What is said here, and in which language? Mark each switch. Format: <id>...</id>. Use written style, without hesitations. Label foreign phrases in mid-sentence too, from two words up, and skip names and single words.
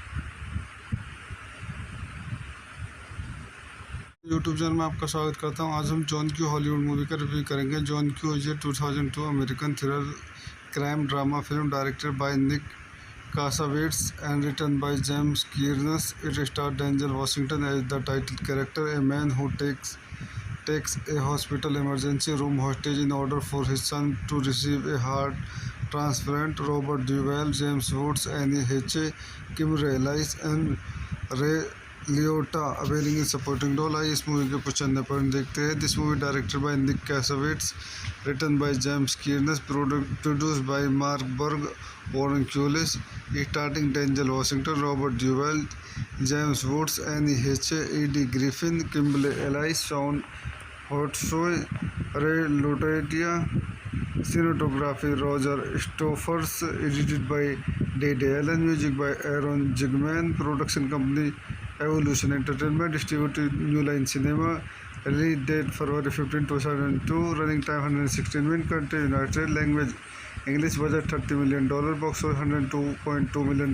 <hi>यूट्यूब चैनल में आपका स्वागत करता हूं. आज हम जॉन क्यू हॉलीवुड मूवी का रिव्यू करेंगे.</hi> <en>John Q is a 2002 American thriller crime drama film directed by Nick Cassavetes and written by James Kearns. It star Denzel Washington as the title character, a man who takes a hospital emergency room hostage in order for his son to receive a heart transplant. Robert Duvall, James Woods, Annie Hatche, Kim Reilly and Ray Liotta availing in supporting role.</en> <hi>आई इस मूवी के कुछ अन्य पॉइंट देखते हैं.</hi> <en>This movie directed by Nick Cassavetes, written by James Kearns, produced by Mark Burg, Oren Koules, starring Denzel Washington, Robert Duvall, James Woods, Anne Heche, Eddie Griffin, Kimberly Elise, Shawn Hatosy, Ray Liotta. Cinematography Roger Stoffers. Edited by Dede Allen. Music by Aaron Zigman. Production company Evolution Entertainment. Distributed New Line Cinema. Release date February 15, 2002. Running time 116 minute. Country United States. Language English. Budget $30 million. Box office $102.2 million.</en>